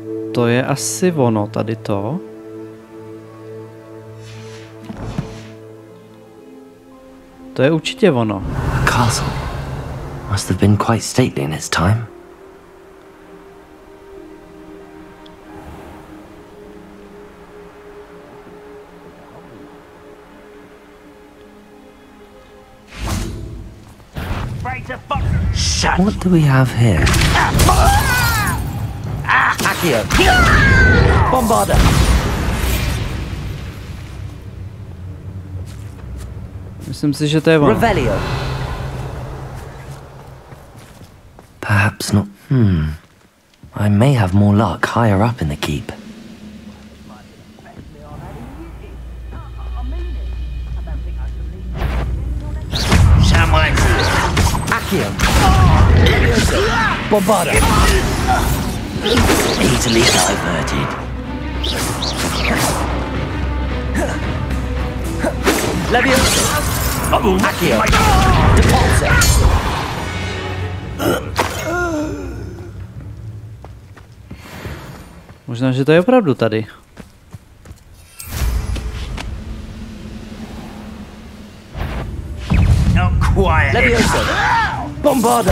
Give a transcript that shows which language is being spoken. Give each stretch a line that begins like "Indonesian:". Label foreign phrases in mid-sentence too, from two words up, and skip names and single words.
Czech: To je asi ono, tady to. To je určitě ono.
English: A castle must have been quite stately in its time. What do we have here? Accio! Bombarda!
Czech: Myslím si, že to je ono.
English: Revelio! Perhaps not. I may have more luck higher up in the keep. Accio! Bombarda! Easily diverted. Leviosa! Accio! Depulso!
Czech: Možná, že to je opravdu tady.
English: Leviosa! Bombarda!